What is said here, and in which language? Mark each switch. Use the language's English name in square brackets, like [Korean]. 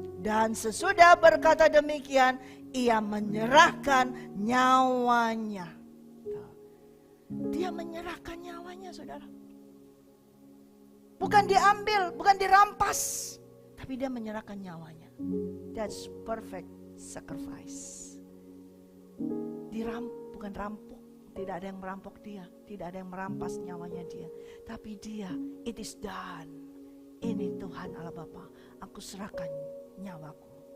[Indonesian] Dan sesudah berkata demikian, ia menyerahkan nyawanya. Dia menyerahkan nyawanya, saudara. Bukan diambil, bukan dirampas, tapi dia menyerahkan nyawanya. [English] That's perfect sacrifice. [Indonesian] Bukan rampok. Tidak ada yang merampok dia, tidak ada yang merampas nyawanya dia. Tapi dia, [English] it is done. [Indonesian] Ini Tuhan Allah Bapa, aku serahkan nyawaku.